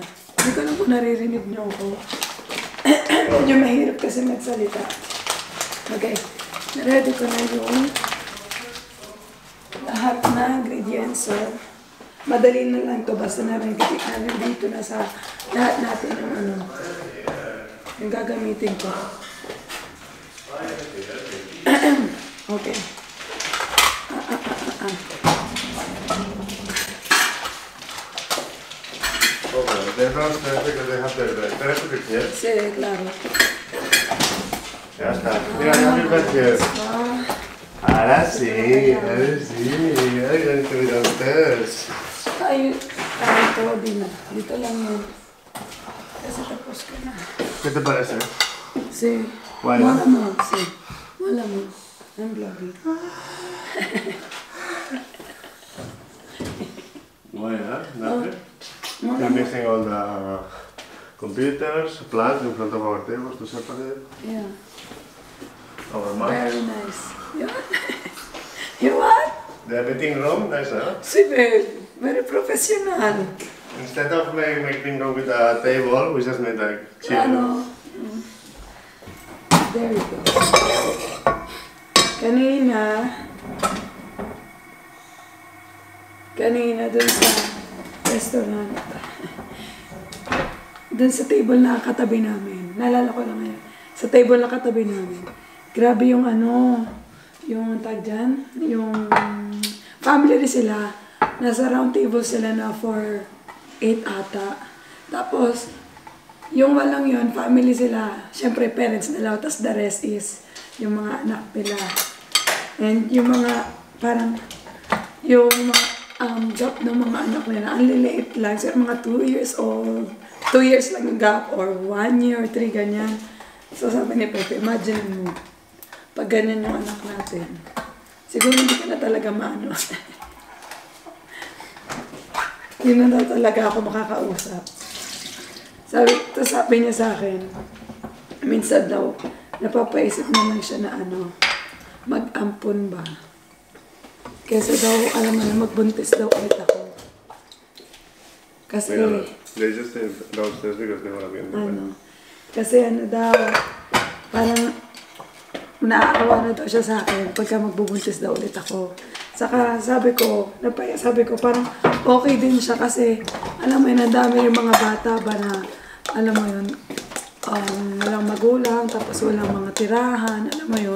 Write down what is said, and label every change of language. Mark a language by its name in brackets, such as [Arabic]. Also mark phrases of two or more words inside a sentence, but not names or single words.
[Filipino] Hindi ko lang kung naririnig niyo ako. Medyo mahirap kasi magsalita. Okay, ready ko na yung lahat na ingredients. So, madali na lang to basta nandito na sa lahat natin ng yung gagamitin ko. Okay. [Spanish] Déjanos que dejaste el piel. Sí, claro. Ya está. Mira, ya el piel. Ahora sí. Ay, que miran ustedes. [Filipino] Ay, ito, dito lang yun. Kasi tapos ko na. [Spanish] ¿Qué te parece? Sí. Bueno. [Filipino] Wala mo, sí. Wala mo. [English] I'm vlogging. Bueno, nothing. You're mixing all the computers, plants in front of our tables to separate Yeah. our mics. Very nice. You want? You want? The meeting room, nice, huh? Sí, babe. Very professional. Instead of making room with a table, we just made like chill. Ano? There you go. [Filipino] Kanina dun sa restaurant, dun sa table na katabi namin, naalala ko lang ngayon, sa table na katabi namin, grabe yung yung tag dyan, yung family rin sila, nasa [English] round table [Filipino] sila na for 8 ata. Tapos, yung walang yun, family sila, syempre parents nila, tapos [English] the rest is [Filipino] yung mga anak nila. And yung mga, parang, yung mga gap ng mga anak nila, ang liliit lang, so mga 2 years old, 2 years lang yung gap, or 1 year, or 3, ganyan. So sabi ni Pepe, imagine mo, pag ganyan yung anak natin, siguro hindi ka na talaga maano. Hindi na talaga ako makakausap. Sabi niya sa akin, minsan daw, napapaisip na lang siya na mag-ampon ba? Kesa daw, alam mo na, magbuntis daw ulit ako. Kasi, [English] They just stay downstairs because they want to be independent. [Filipino] kasi daw, parang naaawa na daw siya sa akin pagka magbubuntis daw ulit ako. Saka sabi ko parang okay din siya kasi alam mo yun, ang dami yung mga bata ba na, alam mo yun, walang magulang, tapos walang mga tirahan, alam mo yun.